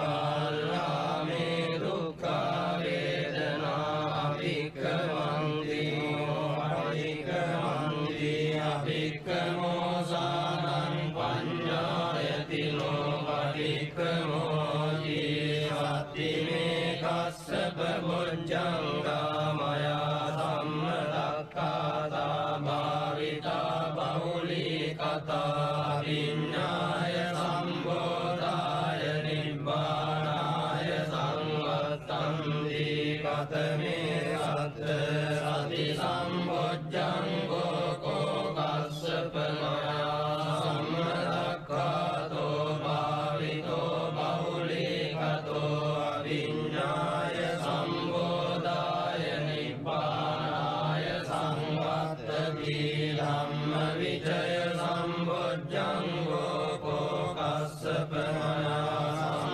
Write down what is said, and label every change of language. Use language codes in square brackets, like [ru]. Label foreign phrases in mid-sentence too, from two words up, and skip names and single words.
[pi] බාලාමේ දුක්ඛා වේදනා අභික්ඛමන්ති නෝ පටික්ඛමන්ති අභික්ඛමෝසානං පඤ්ඤායති නෝ පටික්ඛමෝති සත්තිමේ කස්සප බොජ්ජංගා මයා සම්මදක්ඛාතා භාවිතා බහුලී කතා විඤ්ඤාය සම්බෝධාය නිබ්බානාය සංවත්තන්ති කතමේ සත්ත සති සම්බොජ්ජංගෝ කෝ කස්සප මයා සම්මදක්ඛාතෝ භාවිතෝ බහුලී කතෝ විඤ්ඤාය සම්බෝධාය නිබ්බානාය සංවත්තති ධම්ම විචය සම්බොජ්ජංගෝ කෝ කස්සප මයා